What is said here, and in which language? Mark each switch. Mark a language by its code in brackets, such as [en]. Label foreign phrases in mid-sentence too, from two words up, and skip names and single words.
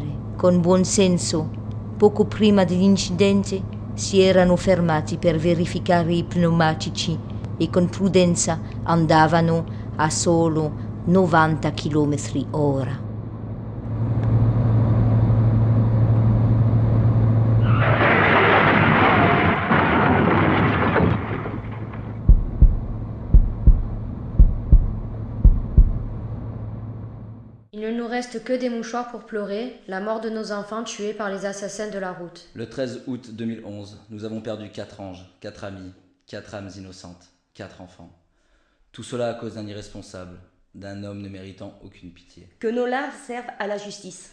[it] Con buon senso, poco prima dell'incidente, si erano fermati per verificare i pneumatici e con prudenza andavano a solo 90 km/h. [fr] Il ne nous reste que des mouchoirs pour pleurer la mort de nos enfants tués par les assassins de la route. Le 13 août 2011, nous avons perdu 4 anges, 4 amis, 4 âmes innocentes, 4 enfants. Tout cela à cause d'un irresponsable, d'un homme ne méritant aucune pitié. Que nos larmes servent à la justice.